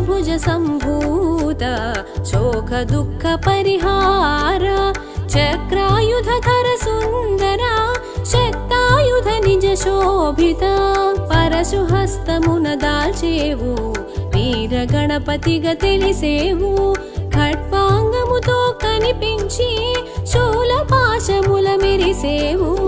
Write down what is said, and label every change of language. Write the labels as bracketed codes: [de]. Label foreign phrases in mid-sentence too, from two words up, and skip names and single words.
[sa] सम्भूत शोक दुःख परिहार चक्रायुधधर सुन्दर शक्तायुध निज शोभित [te] పరశుహస్తమున దాల్చేవు వీర గణపతిగా తెలిసేవు ఖడ్వాంగముతో కనిపించి శూల పాశముల మెరిసేవు